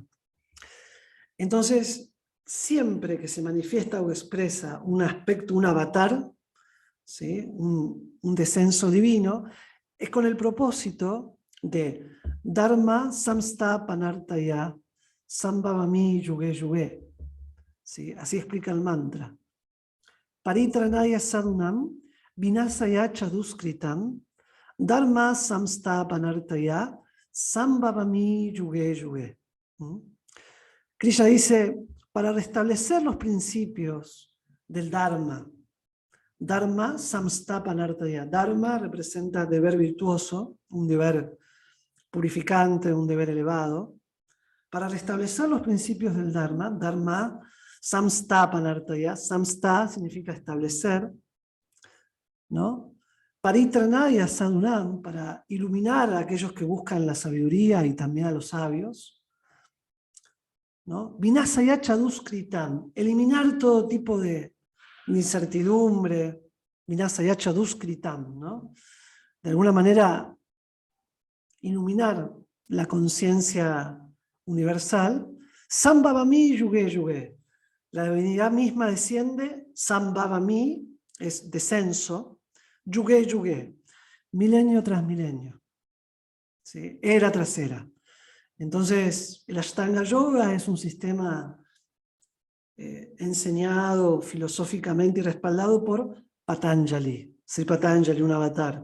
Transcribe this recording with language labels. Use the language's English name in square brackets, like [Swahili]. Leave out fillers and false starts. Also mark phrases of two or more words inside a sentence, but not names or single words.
[Spanish] Entonces, siempre que se manifiesta o expresa un aspecto, un avatar, ¿sí? un descenso divino, es con el propósito de [Sanskrit] धर्म संस्थापनार्थाय सम्भवामि युगे युगे. [Spanish] ¿Sí? Así explica el mantra. [Sanskrit] परित्राणाय साधूनाम् विनाशाय च दुष्कृताम् धर्म संस्थापनार्थाय सम्भवामि युगे युगे. [Spanish] Krishna dice, para restablecer los principios del Dharma, [Sanskrit] धर्म संस्थापनार्थाय. [Spanish] Dharma representa deber virtuoso, un deber purificante, un deber elevado. Para restablecer los principios del Dharma, [Sanskrit] धर्म संस्थापनार्थाय. [Spanish] Samsta significa establecer, ¿no? [Sanskrit] परित्राणाय साधूनाम्, [Spanish] para iluminar a aquellos que buscan la sabiduría y también a los sabios, ¿no? [Sanskrit] विनाशाय च दुष्कृताम्, [Spanish] eliminar todo tipo de incertidumbre, [Sanskrit] विनाशाय च दुष्कृताम्, [Spanish] ¿no? De alguna manera iluminar la conciencia universal. [Sanskrit] सम्भवामि युगे युगे, [Spanish] la divinidad misma desciende, Sambhavami es descenso, [Sanskrit] युगे युगे, [Spanish] milenio tras milenio, ¿sí? Era tras era. Entonces, el Ashtanga Yoga es un sistema enseñado filosóficamente y respaldado por Patanjali, Sri Patanjali, un avatar.